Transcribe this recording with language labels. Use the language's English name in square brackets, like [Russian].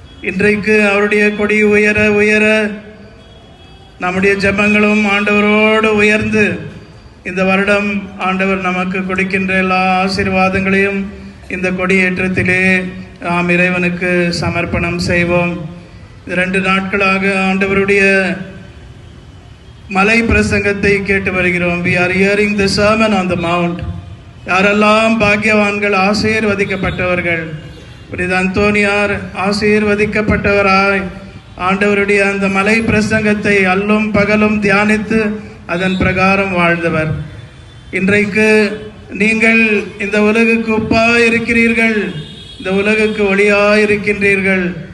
[Tamil] இன்றைக்கு அவருடைய கொடி உயர உயர நம்முடைய ஜபங்களும் ஆண்டவரோடு உயர்ந்து இந்த வருடம் ஆண்டவர் நமக்கு கொடுக்கின்ற எல்லா ஆசீர்வாதங்களையும் இந்த கொடியேற்றத்திலே நாம் இறைவனுக்கு சமர்ப்பணம் செய்வோம். 2 நாட்களாக ஆண்டவருடைய மலை பிரசங்கத்தை கேட்டு வருகிறோம். [English] We are hearing the sermon on the mount. [Tamil] யாரெல்லாம் பாக்கியவான்கள், ஆசீர்வதிக்கப்பட்டவர்கள். புனித அந்தோனியார் ஆசீர்வதிக்கப்பட்டவராய் ஆண்டவருடைய அந்த மலை பிரசங்கத்தை அல்லும் பகலும் தியானித்து அதன் பிரகாரம் வாழ்ந்தவர். இன்றைக்கு நீங்கள் இந்த உலகுக்கு உப்பாய் இருக்கிறீர்கள், இந்த உலகுக்கு ஒளியாய் இருக்கின்றீர்கள்.